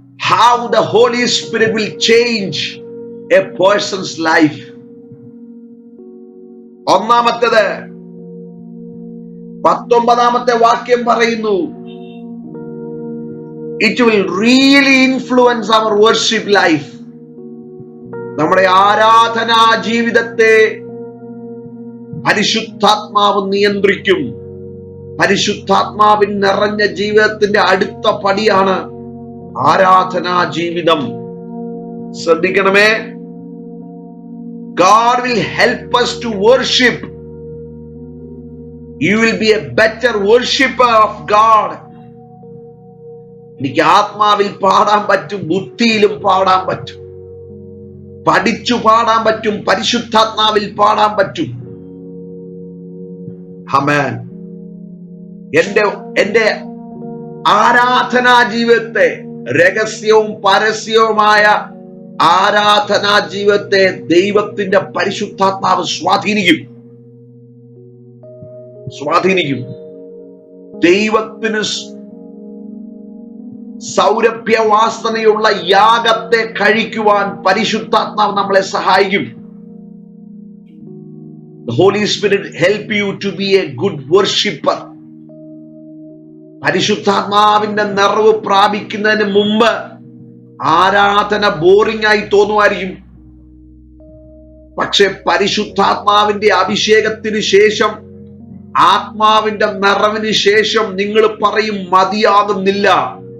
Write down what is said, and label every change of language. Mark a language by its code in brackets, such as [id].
[en] How the Holy Spirit will change a person's life. [ml] ഒന്നാമത്തേത് 19-ാമത്തെ വാക്യം പറയുന്നു, [en] It will really influence our worship life. [ml] നമ്മുടെ ആരാധനാ ജീവിതത്തെ പരിശുദ്ധാത്മാവ് നിയന്ത്രിക്കും. പരിശുദ്ധാത്മാവിൻ നിറഞ്ഞ ജീവിതത്തിന്റെ അടുത്ത പടിയാണ് ആരാധനാ ജീവിതം. ശ്രദ്ധിക്കണമേ, [en] God will help us to worship. You will be a better worshipper of God. [ml] എനിക്ക് ആത്മാവിൽ പാടാൻ പറ്റും, ബുദ്ധിയിലും പാടാൻ പറ്റും, പഠിച്ചു പാടാൻ പറ്റും, പരിശുദ്ധാത്മാവിൽ പാടാൻ പറ്റും. ആമേൻ. എന്റെ ആരാധനാ ജീവിതത്തെ, രഹസ്യവും പരസ്യവുമായ ആരാധനാ ജീവിതത്തെ ദൈവത്തിന്റെ പരിശുദ്ധാത്മാവ് സ്വാധീനിക്കും. ദൈവത്തിന് സൗരഭ്യവാസനയുള്ള യാഗത്തെ കഴിക്കുവാൻ പരിശുദ്ധാത്മാവ് നമ്മളെ സഹായിക്കും. [en] The Holy Spirit help you to be a good worshipper. [ml] പരിശുദ്ധാത്മാവിന്റെ നിറവ് പ്രാപിക്കുന്നതിന് മുമ്പ് ആരാധന ബോറിംഗ് ആയി തോന്നുമായിരിക്കും. പക്ഷെ പരിശുദ്ധാത്മാവിന്റെ അഭിഷേകത്തിന് ശേഷം, ആത്മാവിന്റെ നിറവിന് ശേഷം നിങ്ങൾ പറയും, മതിയാകുന്നില്ല.